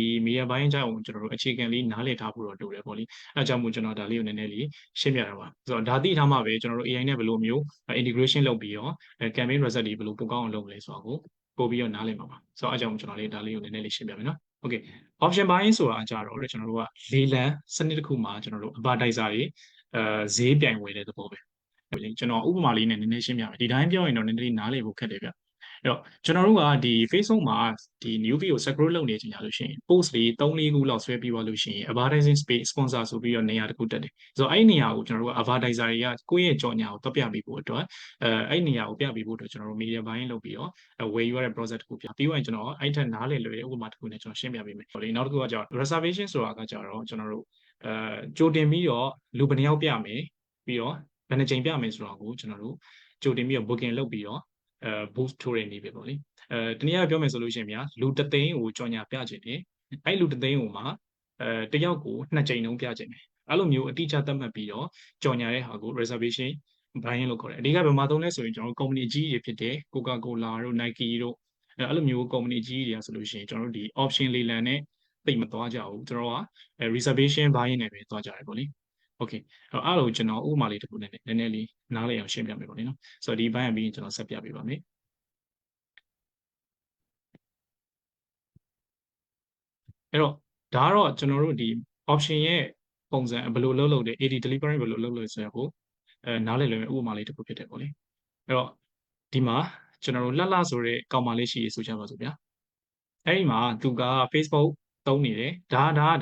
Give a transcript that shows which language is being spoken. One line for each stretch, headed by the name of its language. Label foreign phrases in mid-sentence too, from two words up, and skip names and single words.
English: media buying
Burmese: ကြောင့်ကျွန်တော်တို့အခြေခံလေးနားလည်ထားဖို့တော့လိုတယ်ပေါ့လေအဲကြောင့်မို့ကျွန်တော်ဒါလေးကိုနည်းနည်းလေးရှင်းပြတာပါဆိုတော့ဒါသိထားမှပဲကျွန်တော်တို့ AI နဲ့ဘယ်လိုမျိုး integration လုပ်ပြီးတော့
English: campaign result
Burmese: တွေဘယ်လိုပုံကောင်းအောင်လုပ်မလဲဆိုတော့ပို့ပြီးတော့နားလည်မှာပါဆိုတော့အဲကြောင့်ကျွန်တော်လေးဒါလေးကိုနည်းနည်းလေးရှင်းပြမယ်နော်
English: Okay option buying
Burmese: ဆိုတာကြတော့ကျွန်တော်တို့ကလေလံစနစ်တစ်ခုမှာကျွန်တော်တို့ advertiser တွေဈေးပြိုင်ဝ ယ်တဲ့သဘောပဲကျွန်တော်ဥပမာလေးနဲ့နည်းနည်းရှင်းပြမယ်ဒီတိုင်းပြောရင်တော့နည်းနည်းလေးနားလည်ဖို့ခက်တယ်ဗျအဲ့တော့ကျွန်တော်တို့ကဒီ Facebook မှာဒီ
English: new feed
Burmese: ကို scroll လုပ်နေကြလို့ရှိရင် post လေး3-4ခုလောက်ဆွဲပြီးသွားလို့ရှိရင်
English: advertising space sponsor
Burmese: ဆိုပြီးတော့နေရာတစ်ခုတက်တယ်ဆိုတော့အဲ့ဒီနေရာကိုကျွန်တော်တို့က advertiser တွေကကိုယ့်ရဲ့ကြော်ညာကိုတွက်ပြပေးဖို့အတွက်အဲ့ဒီနေရာကိုပြပေးဖို့အတွက်ကျွန်တော်တို့
English: media buying
Burmese: လုပ်ပြီးတော့ဝယ်ယူရတဲ့ process တစ်ခုပြပြီးတော့ကျွန်တော်အဲ့ထက်နားလည်လွယ်တဲ့ဥပမာတစ်ခုနဲ့ကျွန်တော်ရှင်းပြပေးမယ်ဟုတ်လေနောက်တစ်ခုကကြောင့် reservation ဆိုတာကကြ တော့ကျွန်တော်တို့ကြိုတင်ပြီးတော့လူဘယ်နှယောက်ပြမယ်ပြီးတော့ဘယ်နှချိန်ပြမယ်ဆိုတာကိုကျွန်တော်တို့ကြိုတင်ပြီးတော့ booking လုပ်ပြီးတော့boost ထိုးရနေပြီပေါ့လေတနည်း အားပြောမယ်ဆိုလို့ရှိရင်ဗျာလူတသိန်းကိုကြော်ညာပြခြင်းတယ်အဲ့လူတသိန်းကိုမှတယောက်ကို2ချိန်လုံးပြခြင်းတယ်အဲ့လိုမျိုးအတိအကျသတ်မှတ်ပြီးတော့ကြော်ညာတဲ့ဟာကို
English: reservation buying
Burmese: လို့ခေါ်တယ်အဓိကဘယ်မှာသုံးလဲဆိုရင်ကျွန်တော်တို့ company ကြီးတွေဖြစ်တဲ့ Coca-Cola တို့ Nike တို့အဲ့လိုမျိုး company ကြီးတွေကဆိုလို့ရှိရင်ကျွန်တော်တို့ဒီ option လေးလံနဲ့သိမသွားကြဘူးကျွန်တော်က
English: reservation buying
Burmese: နဲ့ပဲသွားကြတယ်ပေါ့လေOkay အဲ့လိုကျွန်တော်ဥပမာလေးတစ်ခုနဲ့နည်းနည်းလေးနားလည်အောင်ရှင်းပြမယ်ပေါ့လေနော်ဆိုတော့ဒီဘိုင်းအပြီးကျွန်တော်ဆက်ပြပေးပါမယ် အဲ့တော့ဒါကတော့ကျွန်တော်တို့ဒီ option ရဲ့ပုံစံဘယ်လိုလုပ်တဲ့
English: AD delivery
Burmese: ဘယ်လိုလုပ်လို့ဆိုရကိုနားလည်လွယ်မဲ့ဥပမာလေးတစ်ခုဖြစ်တယ်ပေါ့လေအဲ့တော့ဒီမှာကျွန်တော်တို့လှလှဆိုတဲ့ကောင်မလေးရှိရဆိုကြပါစို့ဗျာအဲ့ဒီမှာသူက Facebook သုံးနေတယ်ဒါကတ